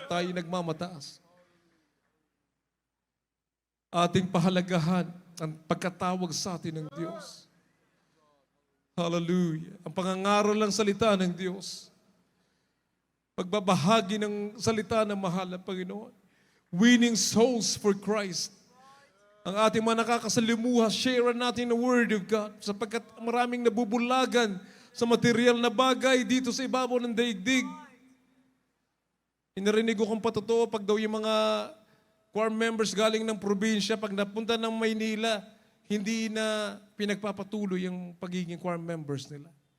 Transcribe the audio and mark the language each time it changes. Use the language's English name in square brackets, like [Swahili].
[Filipino] Tayo nagmamataas. Ating pahalagahan ang pagkatawag sa atin ng Diyos. Hallelujah. Ang pangangaral ng salita ng Diyos. Pagbabahagi ng salita ng mahal na Panginoon. [English] Winning souls for Christ. [Filipino] Ang ating mga nakakasalimuha, share natin [English] the Word of God. [Filipino] Sapagkat maraming nabubulagan sa material na bagay dito sa ibabaw ng daigdig. Inarinig ko kung patotoo pag daw yung mga choir members galing ng probinsya, pag napunta ng Maynila, hindi na pinagpapatuloy yung pagiging choir members nila.